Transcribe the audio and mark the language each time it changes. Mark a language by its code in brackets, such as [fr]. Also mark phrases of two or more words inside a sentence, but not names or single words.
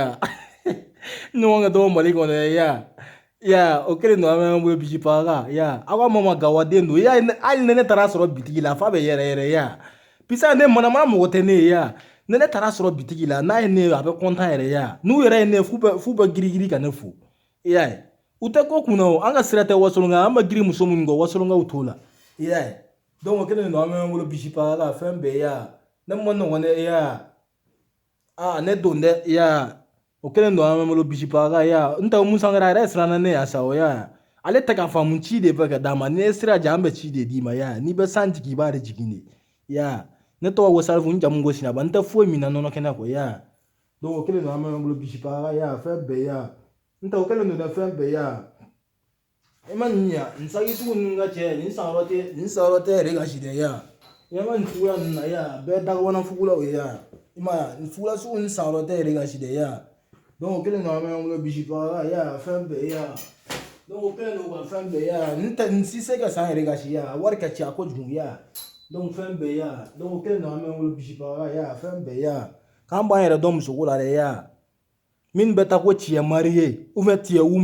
[bm] min na nɔnɔ kɛnɛ kɔ ya ɲɔgɔn ka dɔgɔ Mali kɔnɔ ya ya o kelen don an bɛ bolo bisi paga ya aw ka mama gawaden don ya hali ni ne taara sɔrɔ bitigi la f'a bɛ yɛrɛ yɛrɛ ya pisa ne mana mɔgɔ tɛ ne ye ya ni ne taara sɔrɔ bitigi la n'a ye ne ye a bɛ kɔntan yɛrɛ ya n'u yɛrɛ ye ne ye f'u bɛ girigiri ka ne fo i y'a ye u tɛ ko kunna o an ka sira tɛ wasolonka an bɛ giri muso minnu kɔ wasolonkaw t'o la i y'a ye donc o kelen don an bɛ bolo bisi paga la fɛn bɛɛ ya ne ma nɔgɔn dɛ i y'a ne don dɛ i y'a o kelen don an bɛ bolo bisi paga ya n tɛ musangara yɛrɛ siranna ne ya sa o ya ale tɛ k'a faamu ci de bɛ ka d'a ma n'i ye sira jan an bɛ ci de d'i ma ya n'i bɛ san jigin i b'a de jigin de ya ne tɔgɔ wasalifu n jamu ko sinaba n tɛ foyi min na nɔnɔ kɛnɛ kɔ ya donc o kelen don an bɛ bolo bisi paga ya fɛn bɛɛ ya n tɛ o kelen don dɛ fɛn bɛɛ ya i ma nin ya nin sagi sugu ninnu ka cɛ nin san yɔrɔ tɛ yɛrɛ ka si dɛ ya i ma nin cogoya ninnu na ya bɛɛ dagabana fugulaw ye ya i ma ya nin fugula sugu nin san yɔrɔ tɛ yɛrɛ ka si dɛ ya donc o kelen don an bɛ bolo bisi paga ya fɛn bɛɛ ya donc o kelen don ka fɛn bɛɛ ya n si se ka san yɛrɛ ka si ya wari ka ca kojugu ya donc fɛn bɛɛ ya donc o kelen don an bɛ bolo bisi paga ya fɛn bɛɛ ya k'an b'an yɛrɛ dɔn musoko la dɛ ya min bɛ taa ko [fr] tu es marié ou bien tu es où